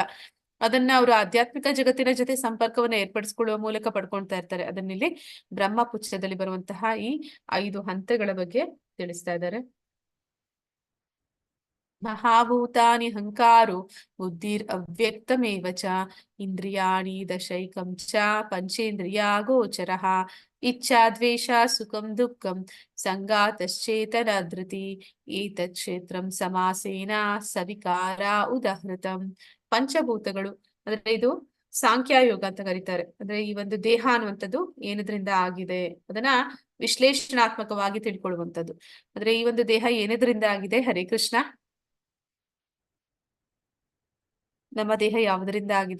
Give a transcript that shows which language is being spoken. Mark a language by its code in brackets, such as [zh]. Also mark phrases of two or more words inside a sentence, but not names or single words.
[kn] ಅದನ್ನ ಅವರು ಆಧ್ಯಾತ್ಮಿಕ ಜಗತ್ತಿನ ಜೊತೆ ಸಂಪರ್ಕವನ್ನ ಏರ್ಪಡಿಸ್ಕೊಳ್ಳುವ ಮೂಲಕ ಪಡ್ಕೊಳ್ತಾ ಇರ್ತಾರೆ. ಅದನ್ನಿಲ್ಲಿ ಬ್ರಹ್ಮಪುಚ್ಛದಲ್ಲಿ ಬರುವಂತಹ ಈ 5 ಹಂತಗಳ ಬಗ್ಗೆ ತಿಳಿಸ್ತಾ ಇದ್ದಾರೆ. [sa] ಮಹಾಭೂತಾನಿ ಹಂಕಾರೋ ಬುದ್ಧಿರ್ ಅವ್ಯಕ್ತಮೇವ ಚ ಇಂದ್ರಿಯಾಣಿ ದಶೈಕಂ ಚ ಪಂಚೇಂದ್ರಿಯ ಗೋಚರಃ ಇಚ್ಛಾ ದ್ವೇಷ ಸುಖಂ ದುಃಖಂ ಸಂಗಾತಶ್ಚೇತನ ಧೃತಿ ಏತತ್ ಕ್ಷೇತ್ರಂ ಸಮಾಸೇನ ಸವಿಕಾರ ಉದಾಹೃತಂ. [kn] ಪಂಚಭೂತಗಳು ಅಂದ್ರೆ ಇದು ಸಾಂಖ್ಯಯೋಗ ಅಂತ ಕರೀತಾರೆ. ಅಂದ್ರೆ ಈ ಒಂದು ದೇಹ ಅನ್ನುವಂಥದ್ದು ಏನದ್ರಿಂದ ಆಗಿದೆ ಅದನ್ನ ವಿಶ್ಲೇಷಣಾತ್ಮಕವಾಗಿ ತಿಳ್ಕೊಳ್ಳುವಂಥದ್ದು. ಅಂದ್ರೆ ಈ ಒಂದು ದೇಹ ಏನದ್ರಿಂದ ಆಗಿದೆ? ಹರೇ ಕೃಷ್ಣ. ನಮ್ಮ ದೇಹ ಯಾವುದರಿಂದ ಆಗಿದೆ?